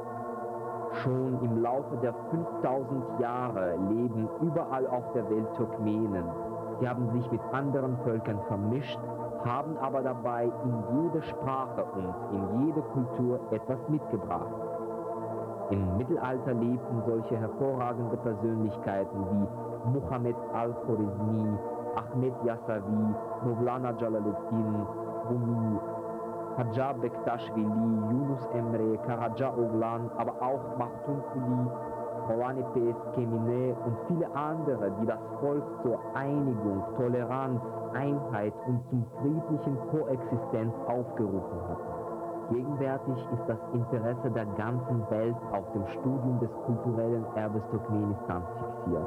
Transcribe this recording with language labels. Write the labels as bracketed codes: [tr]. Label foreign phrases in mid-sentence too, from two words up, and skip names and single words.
[de] Schon im Laufe der 5000 Jahre leben überall auf der Welt Turkmenen. Sie haben sich mit anderen Völkern vermischt, haben aber dabei in jede Sprache und in jede Kultur etwas mitgebracht. Im Mittelalter lebten solche hervorragende Persönlichkeiten wie Muhammad al-Khwarizmi, Ahmed Yasavi, Mevlana Jalaluddin Rumi, Hajar Bektaschvili, Yunus Emre, Karaca Oğlan, aber auch Mahdum Quli, Rouanepes, Kemine und viele andere, die das Volk zur Einigung, Toleranz, Einheit und zum friedlichen Koexistenz aufgerufen hatten. Gegenwärtig ist das Interesse der ganzen Welt auf dem Studium des kulturellen Erbes Turkmenistans fixiert.